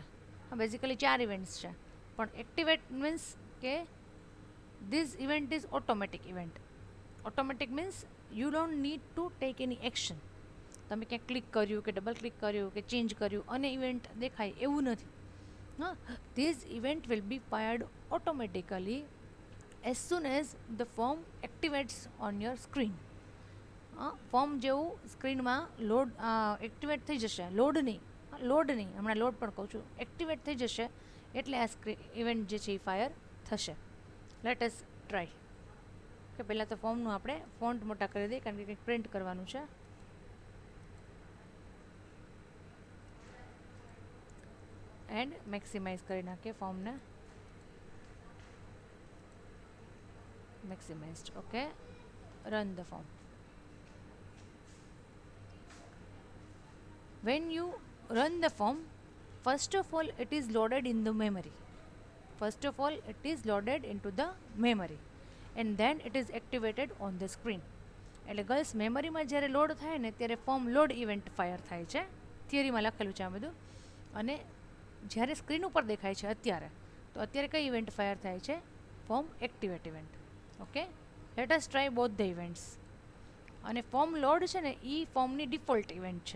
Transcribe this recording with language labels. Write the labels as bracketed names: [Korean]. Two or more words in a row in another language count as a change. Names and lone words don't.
[Gujarati] હા, [English] basically 4 events [Gujarati] છે, પણ [English] activate means [Gujarati] કે [English] this event is automatic event. automatic means you don't need to take any action. [Gujarati] તમે ક્યાંક ક્લિક કર્યું કે ડબલ ક્લિક કર્યું કે ચેન્જ કર્યું અને ઇવેન્ટ દેખાય એવું નથી. [English] હા, this event will be fired automatically as soon as the form activates on your screen. [Gujarati] ફોર્મ જેવું સ્ક્રીનમાં [English] load activate [Gujarati] થઈ જશે, લોડ નહીં, હમણાં લોડ પણ કહું છું, એક્ટિવેટ થઈ જશે એટલે આ ઇવેન્ટ જે છે એ ફાયર થશે. [English] let us try. [Gujarati] કે પહેલાં તો ફોર્મનું આપણે ફોન્ટ મોટા કરી દઈએ, કારણ કે કંઈક પ્રિન્ટ કરવાનું છે. [English] and maximize [Gujarati] કરી નાખીએ ફોર્મને. [English] maximized. Okay, run the form. When you run the form, first of all it is loaded in the memory. First of all it is loaded into the memory and then it is activated on the screen. [Gujarati] એટલે ગર્લ્સ, મેમરીમાં જ્યારે લોડ થાય ને ત્યારે [English] form load event fire [Gujarati] થાય છે. થિયરીમાં લખેલું છે આ બધું. અને જ્યારે સ્ક્રીન ઉપર દેખાય છે અત્યારે, તો અત્યારે કઈ ઇવેન્ટ ફાયર થાય છે? [English] form activate event. okay, let us try both the events. [Gujarati] અને [English] form load [Gujarati] છે ને એ ફોર્મની [English] default event [Gujarati] છે.